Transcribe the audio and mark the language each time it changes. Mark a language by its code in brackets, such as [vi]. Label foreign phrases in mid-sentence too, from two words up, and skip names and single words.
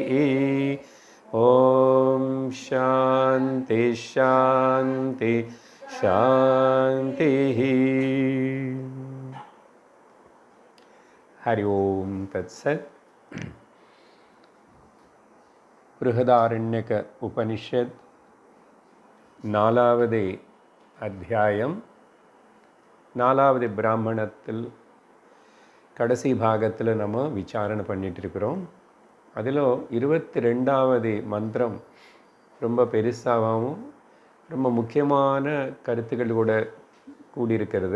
[sa] ॐ शान्ति शान्ति शान्तिः। हरि ओम तत्सत्। [ta] बृहदारण्यक उपनिषद நாலாவது அத்தியாயம் நாலாவது பிராமணத்தில் கடைசி பாகத்தில் நம்ம விசாரணை பண்ணிட்டு இருக்கிறோம். அதில் 22வது மந்திரம் ரொம்ப பெருசாகவும் ரொம்ப முக்கியமான கருத்துக்கள் கூட கூடியிருக்கிறது.